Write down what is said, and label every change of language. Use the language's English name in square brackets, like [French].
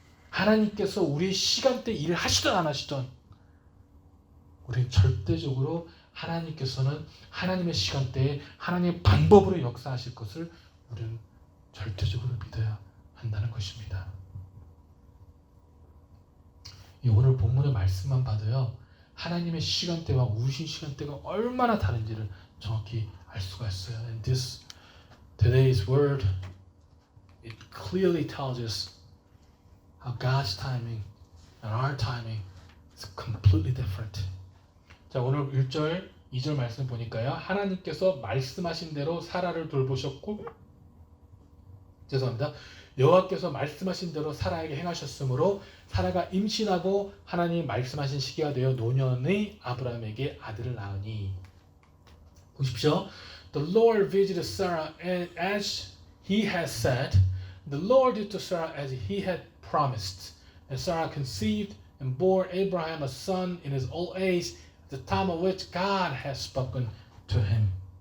[Korean] 하나님께서 우리의 시간대 일을 하시든 안 하시든 우리는 절대적으로 하나님께서는 하나님의 시간대에 하나님의 방법으로 역사하실 것을 우리는 절대적으로 믿어야 한다는 것입니다. 이 오늘 본문의 말씀만 봐도요, 하나님의 시간대와 우리 시간대가 얼마나 다른지를 정확히 알 수가 있어요. [English] And today's word, it clearly tells us how God's timing and our timing is completely different. [Korean] 자, 오늘 1절, 2절 말씀 보니까요. 하나님께서 말씀하신 대로 사라를 돌보셨고, 죄송합니다. 여호와께서 말씀하신 대로 사라에게 행하셨으므로 사라가 임신하고 하나님 말씀하신 시기가 되어 노년의 아브라함에게 아들을 낳으니. 보십시오. [English] The Lord visited Sarah as he had said. The Lord did to Sarah as he had promised. And Sarah conceived and bore Abraham a son in his old age at the time of which God had spoken to him.